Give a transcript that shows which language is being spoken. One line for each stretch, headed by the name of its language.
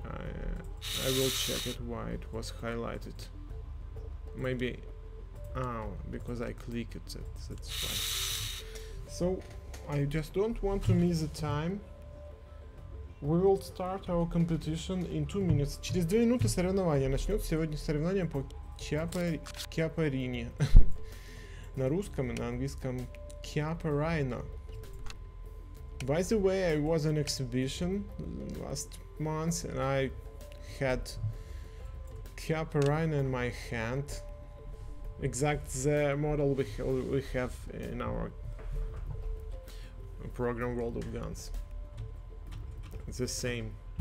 English: I will check it why it was highlighted. Maybe, because I click it. That's why. So I just don't want to miss the time. We will start our competition in 2 minutes.
Russian: Через 2 минуты соревнования начнется. Сегодня соревнование по Киапарине. На русском и на английском Киапарайна.
English: By the way, I was on exhibition last month and I had Kyaparina in my hand. Exact the model we have in our program World of Guns. It's the same.